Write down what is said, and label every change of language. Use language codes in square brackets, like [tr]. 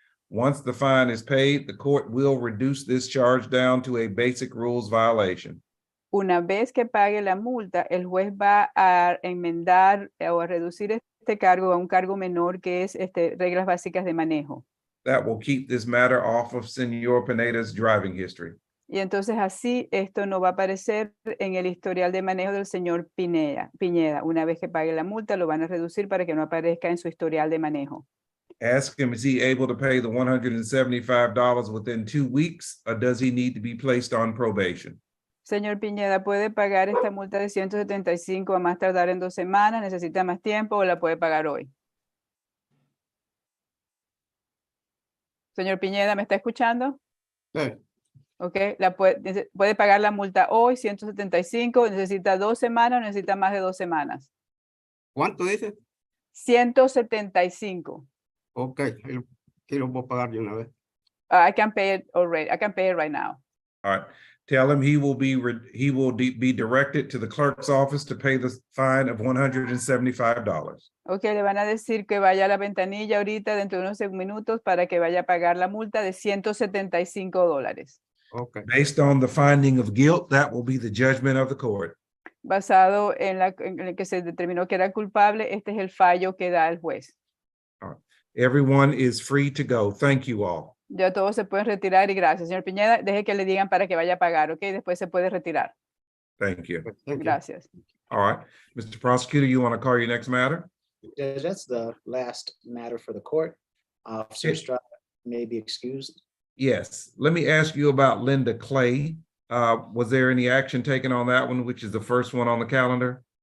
[en] Once the fine is paid, the court will reduce this charge down to a basic rules violation. [es] Una vez que pague la multa, el juez va a enmendar o a reducir este cargo a un cargo menor que es reglas básicas de manejo. [en] That will keep this matter off of Senor Pineda's driving history. [es] Y entonces así esto no va a aparecer en el historial de manejo del señor Piñeda. Una vez que pague la multa, lo van a reducir para que no aparezca en su historial de manejo. [en] Ask him, is he able to pay the $175 within 2 weeks, or does he need to be placed on probation? [es] Señor Piñeda, ¿puede pagar esta multa de 175 a más tardar en 2 semanas? ¿Necesita más tiempo o la puede pagar hoy? Señor Piñeda, ¿me está escuchando? Sí. Ok, puede pagar la multa hoy, 175, necesita 2 semanas o necesita más de 2 semanas. ¿Cuánto dice? 175. Ok, Aquí lo puedo pagar de una vez. [en] I can pay it already. I can pay it right now. All right. Tell him he will be be directed to the clerk's office to pay the fine of $175. [es] Ok, le van a decir que vaya a la ventanilla ahorita dentro de unos minutos para que vaya a pagar la multa de $175. [en] Okay. Based on the finding of guilt, that will be the judgment of the court. [es] Basado en el que se determinó que era culpable, este es el fallo que da el juez. [en] All right. Everyone is free to go. Thank you all. [es] Ya todos se pueden retirar y gracias. Señor Piñeda, deje que le digan para que vaya a pagar, ok? Después se puede retirar. [en] Thank you. [es] Gracias. [en] All right. Mr. Prosecutor, you want to call your next matter? Judge, that's the last matter for the court. Officer Estrada may be excused. Yes. Let me ask you about Linda Clay. Was there any action taken on that one, which is the first one on the calendar?